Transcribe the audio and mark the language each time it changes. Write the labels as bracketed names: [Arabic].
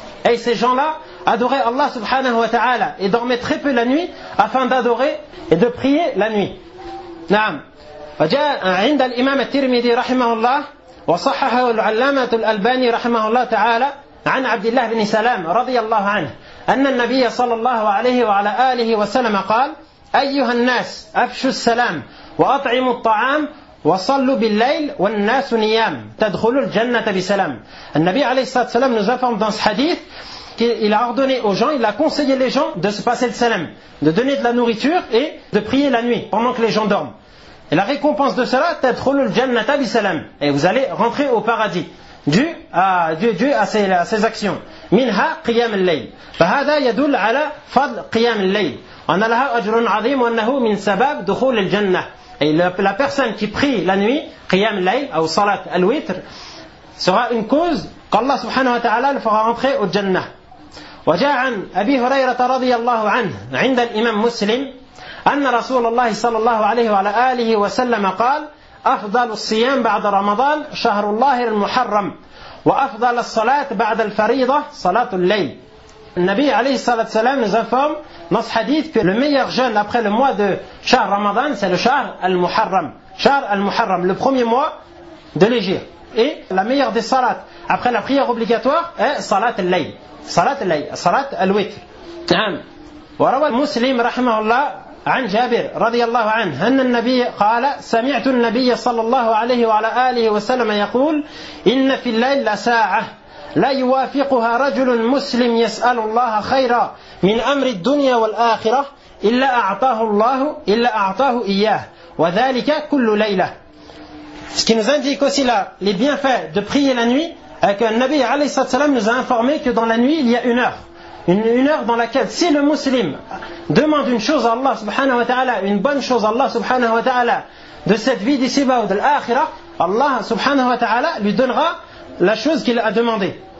[French] Et ces gens-là adoraient Allah subhanahu wa ta'ala et dormaient très peu la nuit afin d'adorer et de prier la nuit. [Arabic] نعم. وجاء عند الإمام الترمذي رحمه الله وصححه العلامة الألباني رحمه الله تعالى عن عبد الله بن سلام رضي الله عنه أن النبي صلى الله عليه وعلى آله وسلم قال أيها الناس أفشوا السلام وأطعموا الطعام وصلوا بالليل والناس نيام تدخلوا الجنة بسلام. النبي عليه الصلاة والسلام [French] nous informe dans ce hadith qu'il a ordonné aux gens, il a conseillé les gens de se passer le salam, de donner de la nourriture et de prier la nuit pendant que les gens dorment. Et la récompense de cela, [Arabic] تدخلوا الجنة بسلام. [French] Et vous allez rentrer au paradis dû à ces actions. [Arabic] منها قيام الليل. فهذا يدل على فضل قيام الليل. وأن لها أجر عظيم وأنه من سبب دخول الجنة. [French] Et la personne qui prie la nuit, qiyam al-layl ou salat al-witr, sera une cause qu'Allah subhanahu wa ta'ala le fera entrer au Jannah. [Arabic] وجاء عن أبي هريرة رضي الله عنه عند الإمام مسلم أن رسول الله صلى الله عليه وعلى آله وسلم قال أفضل الصيام بعد رمضان شهر الله المحرم وأفضل الصلاة بعد الفريضة صلاة الليل. [French] النبي عليه الصلاة والسلام nous informe dans ce hadith que le meilleur jeûne après le mois de شهر رمضان c'est le شهر المحرم. شهر المحرم, le premier mois de l'Hégire. Et la meilleure des salats après la prière obligatoire est صلاة الليل. [Arabic] صلاه الليل صلاه الوتر نعم. وروى مسلم رحمه الله عن جابر رضي الله عنه ان النبي قال سمعت النبي صلى الله عليه وعلى اله وسلم يقول ان في الليل ساعه لا يوافقها رجل مسلم يسال الله خيرا من امر الدنيا والاخره الا اعطاه الله الا اعطاه اياه وذلك كل ليله. [French] Ce qui nous indique aussi là les bienfaits de prier la nuit. Que le Nabi alayhi salam nous a informé que dans la nuit il y a une heure. Une heure dans laquelle si le musulman demande une chose à Allah subhanahu wa ta'ala, une bonne chose à Allah subhanahu wa ta'ala, de cette vie d'ici bas ou de l'akhirah, Allah subhanahu wa ta'ala lui donnera la chose qu'il a demandé.